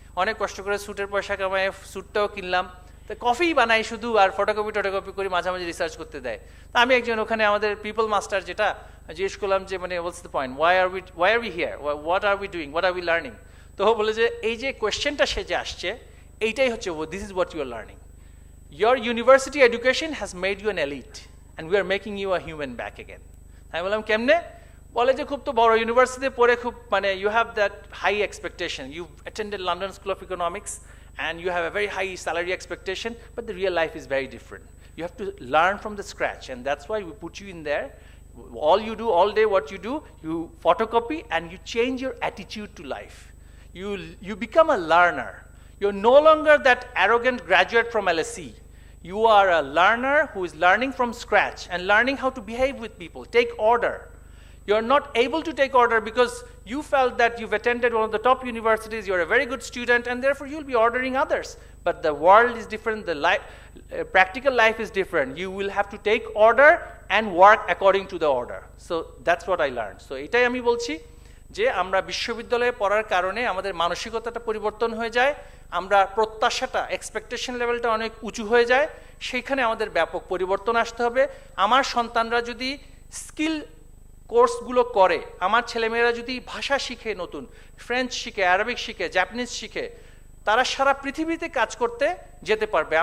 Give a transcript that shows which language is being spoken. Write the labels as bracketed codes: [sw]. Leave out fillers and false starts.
[bn] অনেক কষ্ট করে স্যুটের পয়সা কামায় স্যুটটাও কিনলাম, তো কফি বানাই শুধু আর ফটোকপি করি, মাঝে মাঝে রিসার্চ করতে দেয়। তা আমি একজন ওখানে আমাদের পিপল মাস্টার যেটা জিজ্ঞেস করলাম যে মানে [en] What's the point, why are we here, what are we doing, what are we learning. [bn] তো ও বলে যে এই যে কোয়েশ্চেনটা সে যে আসছে এইটাই হচ্ছে [en] This is what you are learning. Your university education has made you an elite and we are making you a human back again. [bn] আমি বললাম কেমনে? বলে যে খুব তো বড় ইউনিভার্সিটিতে পড়ে খুব মানে [en] you have that high expectation. You've attended London School of Economics and you have a very high salary expectation, but the real life is very different. You have to learn from the scratch, and that's why we put you in there. All you do, all day what you do, you photocopy and you change your attitude to life. You become a learner. You're no longer that arrogant graduate from LSE. You are a learner who is learning from scratch and learning how to behave with people, take order. You're not able to take order because you felt that you've attended one of the top universities, you're a very good student, and therefore you'll be ordering others. But the world is different, the practical life is different. You will have to take order and work according to the order. So that's what I learned. [bn] So এটাই আমি বলছি যে আমরা বিশ্ববিদ্যালয়ে পড়ার কারণে আমাদের মানসিকতাটা পরিবর্তন হয়ে যায়, আমরা প্রত্যাশাটা এক্সপেকটেশন লেভেলটা অনেক উঁচু হয়ে যায়, সেইখানে আমাদের ব্যাপক পরিবর্তন আসতে হবে। আমার সন্তানরা যদি স্কিল কোর্সগুলো করে, আমার ছেলেমেয়েরা যদি ভাষা শিখে, নতুন ফ্রেঞ্চ শিখে, আরবিক শিখে, জাপানিজ শিখে, তারা সারা পৃথিবীতে কাজ করতে যেতে পারবে।